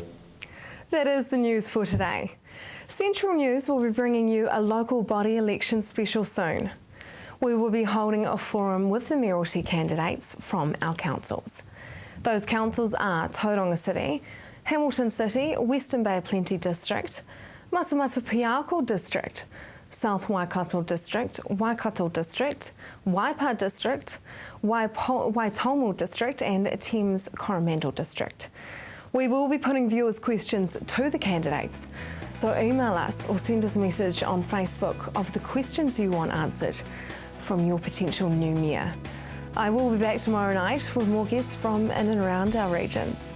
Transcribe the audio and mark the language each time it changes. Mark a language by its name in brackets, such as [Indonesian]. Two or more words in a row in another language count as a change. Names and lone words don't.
[English] That is the news for today. Central News will be bringing you a local body election special soon. We will be holding a forum with the mayoralty candidates from our councils. Those councils are Tauranga City, Hamilton City, Western Bay Plenty District, Matamata Piako District, South Waikato District, Waikato District, Waipa District, Waitomo District and Thames Coromandel District. We will be putting viewers' questions to the candidates, so email us or send us a message on Facebook of the questions you want answered from your potential new mayor. I will be back tomorrow night with more guests from in and around our regions.